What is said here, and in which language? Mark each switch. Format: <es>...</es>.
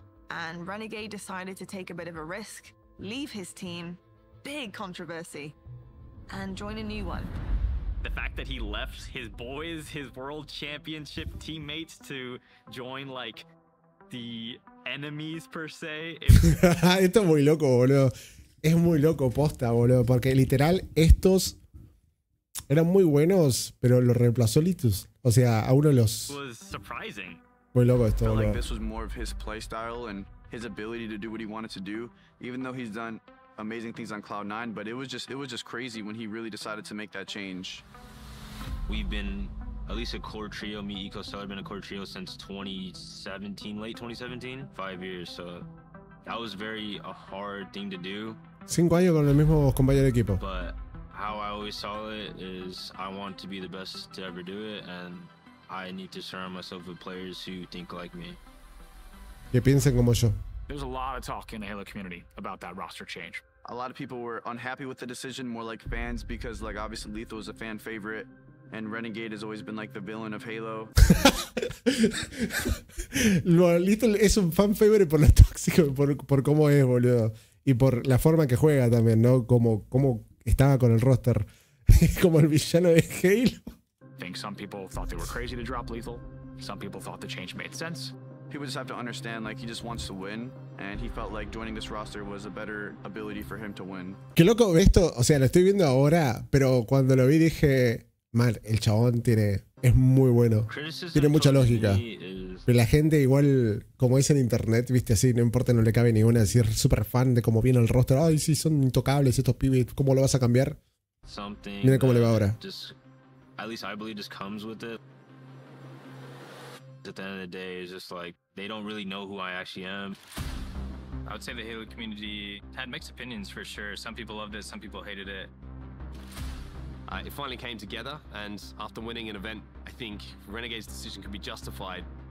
<en>And Renegade decided to take a bit of a risk, leave his team, big controversy, and join a new one. The fact that he left his boys, his world championship teammates to join like the enemies per se.</en> <es>Esto es muy loco, boludo. Es muy loco, posta, boludo. Porque literal, estos eran muy buenos, pero los reemplazó Litus. O sea, a uno de los...</es> <en>Was surprising.</en> <es>Muy loco esto, boludo.</es> <en>I felt</en> <es>boludo.</es> <en>like this was more of his play style and his ability to do what he wanted to do, even though he's done amazing things on Cloud9, but it was just crazy when he really decided to make that change. We've been at least a core trio. Me, Eco, Stellar, been a core trio since 2017, late 2017, 5 years. So that was a hard thing to do.</en> <es>5 años con los mismos compañeros de equipo.</es> <en>But how I always saw it is I want to be the best to ever do it, and I need to surround myself with players who think like me.</en> <es>Que piensen como yo.</es> <en>There's a lot of talk in the Halo community about that roster change. A lot of people were unhappy with the decision, more like fans, because like obviously Lethal is a fan favorite, and Renegade has always been like the villain of Halo.</en> <es>Lethal es un</es> <en>fan favorite</en> <es>por lo tóxico, por cómo es, boludo. Y por la forma que juega también, ¿no? Como estaba con el roster. Como el villano de Halo.</es> <en>I think some people thought they were crazy to drop Lethal. Some people thought the change made sense. People just have to understand, like, he just wants to win, and he felt like joining this roster was a better ability for him to win.</en> <es>Qué loco esto, o sea, lo estoy viendo ahora, pero cuando lo vi dije, man, el chabón es muy bueno. Tiene mucha lógica. Pero la gente igual, como dice en internet, viste, así, no importa, no le cabe ninguna, decir súper fan de cómo viene el roster. Ay, sí, son intocables estos pibes, ¿cómo lo vas a cambiar? Mira cómo le va ahora.</es> <en>At least I believe just comes with it. At the end of the day, it's just like they don't really know who I actually am. I would say the Halo community had mixed opinions for sure. Some people loved it, some people hated it. It finally came together, and after winning an event, I think Renegade's decision could be justified.</en>